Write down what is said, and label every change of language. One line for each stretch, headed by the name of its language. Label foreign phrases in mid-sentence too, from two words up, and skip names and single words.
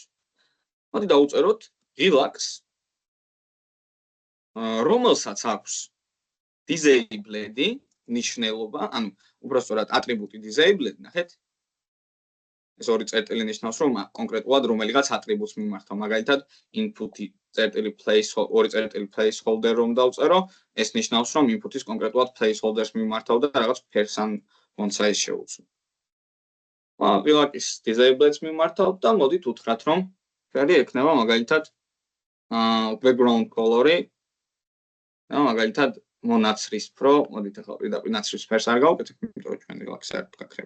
Georgian: მოდი დავუწეროთ ღილაკს, რომელსაც აქვს disabled-ი ნიშნულობა, ანუ უბრალოდ ატრიბუტი disabled, ნახეთ. ეს ორი წერტილი ნიშნავს, რომ კონკრეტულად რომელიღაც ატრიბუტს მიმართავ. მაგალითად, input-ი წერტილი ორი წერტილი placeholder რომ დავწერო, ეს ნიშნავს, რომ input-ის კონკრეტულად placeholder-ს მიმართავ და რაღაც
English: person font size
Georgian: შევუცვლი. ღილაკის disabled-ს მიმართავ და მოდით უთხრათ, რომ ფერი ექნება მაგალითად
English: background color-
Georgian: ი და მაგალითად მონაცრისფრო, მოდით ახლა პირდაპირ ნაცრისფერს არ გავუკეთებ, იმიტომ რომ ჩვენ ღილაკს საერთოდ გაქრება.